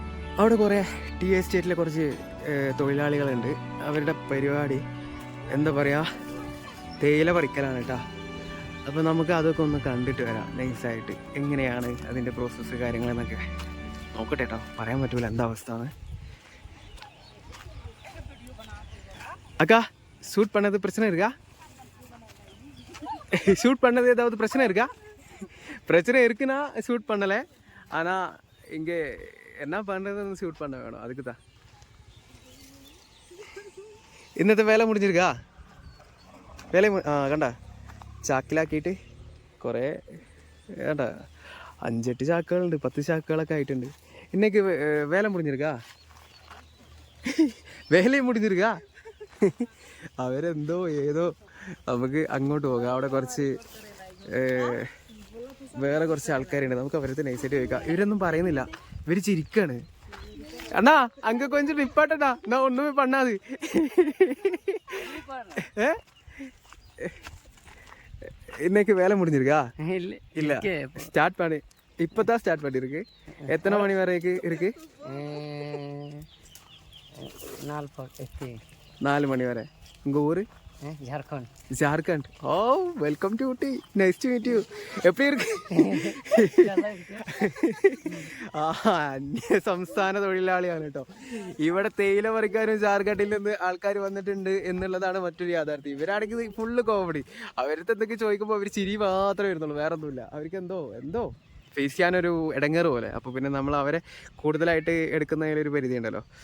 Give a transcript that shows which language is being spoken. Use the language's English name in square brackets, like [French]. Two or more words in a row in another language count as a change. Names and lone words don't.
[Malayalam] അവിടെ കുറേ ടീ എസ്റ്റേറ്റിലെ കുറച്ച് തൊഴിലാളികളുണ്ട്. അവരുടെ പരിപാടി എന്താ പറയുക, തേയില പറിക്കലാണ് കേട്ടോ. അപ്പോൾ നമുക്ക് അതൊക്കെ ഒന്ന് കണ്ടിട്ട് വരാം നൈസായിട്ട്, എങ്ങനെയാണ് അതിൻ്റെ പ്രോസസ്സ് കാര്യങ്ങളെന്നൊക്കെ നോക്കട്ടെ കേട്ടോ. പറയാൻ പറ്റൂല എന്താ അവസ്ഥ എന്ന്. [Tamil] அக்கா ஷூட் பண்ணது பிரச்சனை இருக்கா? ஷூட் பண்ணது ஏதாவது பிரச்சனை இருக்கா? பிரச்சனை இருக்குன்னா ஷூட் பண்ணலை, ஆனால் இங்கே என்ன பண்ணுறதுன்னு ஷூட் பண்ண வேணும், அதுக்கு தான். [Malayalam] ഇന്നത്തെ വേല മുടിഞ്ഞിരിക്കാ? വേല കണ്ട ചാക്കിലാക്കിയിട്ട് കുറേ വേണ്ട 5-8 ചാക്കുകളുണ്ട്, 10 ചാക്കുകളൊക്കെ ആയിട്ടുണ്ട്. ഇന്നേക്ക് വേല മുടിഞ്ഞിരിക്കാ? വേലയും മുടിഞ്ഞിരിക്കാ? അവരെന്തോ ഏതോ നമുക്ക് അങ്ങോട്ട് പോകാം. അവിടെ കുറച്ച് വേറെ കുറച്ച് ആൾക്കാരുണ്ട്, നമുക്ക് അവരടുത്ത് നൈസായിട്ട് ചോദിക്കാം. ഇവരൊന്നും പറയുന്നില്ല, ഇവർ ചിരിക്കാണ്. [Tamil] அண்ணா அங்க கொஞ்சம் நிப்பாட்டட்டா, என்ன ஒன்னுமே பண்ணாத். இன்னைக்கு வேலை முடிஞ்சிருக்கா? இல்ல ஸ்டார்ட் பண்ணி இப்பதான் ஸ்டார்ட் பண்ணிருக்கு. எத்தனை மணி வரைக்கும் இருக்கு? 4 மணி வரை. உங்க ஊரு? ஜார்க்கண்ட். ஓ [English] welcome to Ooty, nice to meet you. [Tamil] எப்படி இருக்கு? [Malayalam] അന്യ സംസ്ഥാന തൊഴിലാളിയാണ് കേട്ടോ. ഇവിടെ തേയില പറിക്കാനും ജാർഖണ്ഡിൽ നിന്ന് ആൾക്കാർ വന്നിട്ടുണ്ട് എന്നുള്ളതാണ് മറ്റൊരു യാഥാർത്ഥ്യം. ഇവരാണെങ്കിൽ ഫുള്ള് കോമഡി. അവരടുത്ത് എന്തൊക്കെ ചോദിക്കുമ്പോൾ അവർ ചിരി മാത്രമേ വരുന്നുള്ളൂ, വേറെ ഒന്നുമില്ല. അവർക്ക് എന്തോ ഫേസ് ചെയ്യാനൊരു ഇടങ്ങേറ് പോലെ. അപ്പോൾ പിന്നെ നമ്മൾ അവരെ കൂടുതലായിട്ട് എടുക്കുന്നതിലൊരു പരിധി ഉണ്ടല്ലോ.